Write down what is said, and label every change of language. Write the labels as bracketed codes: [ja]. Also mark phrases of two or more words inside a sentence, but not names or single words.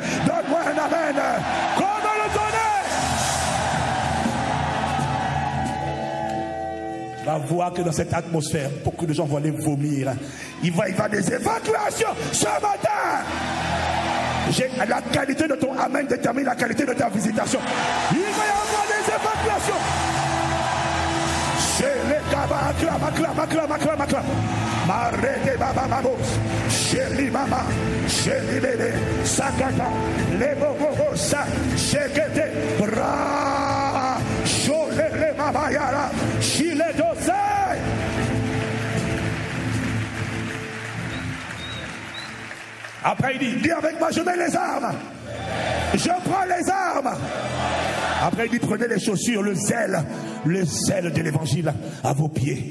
[fr] Donne-moi un amen. Comment le donner? On va voir que dans cette atmosphère, beaucoup de gens vont aller vomir. Il va y avoir des évacuations ce matin. La qualité de ton amen détermine la qualité de ta visitation. Il va y avoir des évacuations. Marrete baba babos, chéri mama, chéri bébé, sakata, les bobos, sa, chekete, bra, chole le mama yara, chile dose. Après il dit, dis avec moi, je mets les armes. Je prends les armes. Après il dit, prenez les chaussures, le zèle de l'évangile à vos pieds.